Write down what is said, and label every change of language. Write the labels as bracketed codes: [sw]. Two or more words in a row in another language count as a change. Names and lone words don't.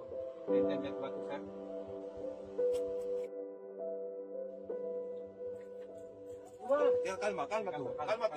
[es] ¿Entiendes [tl] ba ito, [es] sir? Ya, calma tú.